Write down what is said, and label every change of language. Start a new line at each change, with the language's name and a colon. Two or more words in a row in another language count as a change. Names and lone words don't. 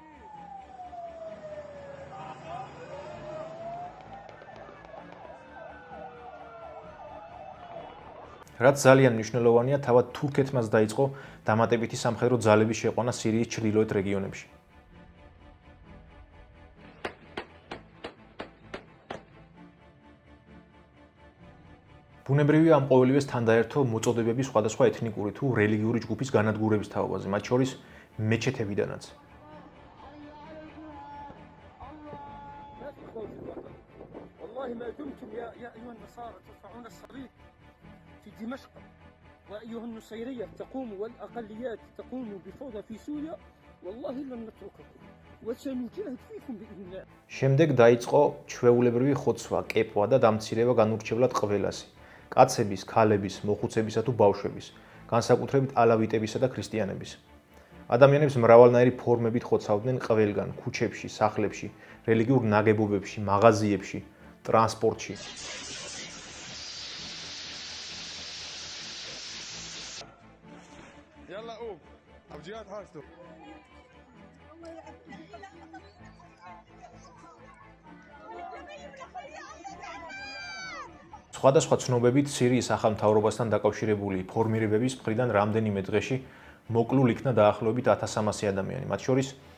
Georgian: რაც ძალიან მნიშვნელოვანია, თავად თურქეთმაც დაიწყო დამატებითი სამხედრო ძალების შეყვანა სირიის ჩრდილოეთ რეგიონებში. ბუნებრივია ამ ყოველივეს თან დაერთო მოწოდებები სხვადასხვა ეთნიკური თუ რელიგიური ჯგუფის განადგურების თაობაზე, მათ შორის მეჩეთებიდანაც.
Arabic: في دمشق وأيها النصيرية تقوم والأقليات تقوم بفوضى في سوريا والله لن نترككم وسنجاهد فيكم بإذن الله.
Georgian: შემდეგ დაიწყო ჩვეულებრივი ხოცვა, კეპვა და დამცირება განურჩევლად ყველასი. კაცების, ქალების, მოხუცებისა თუ ბავშვების, განსაკუთრებით ალავიტებისა და ქრისტიანების. ადამიანებს მრავალნაირი ფორმებით ხოცავდნენ ყველგან, ქუჩებში, სახლებში, რელიგიურ ნაგებობებში, მაღაზიებში, ტრანსპორტში.
Arabic: يلا قوم ابجيات حاجته
Georgian: სხვადასხვა ცნობებით სირიის ახალ მთავრობასთან დაკავშირებული ფორმირებების მხრიდან რამდენიმე დღეში მოკლულ იქნა დაახლოებით 1300 ადამიანი, მათ შორის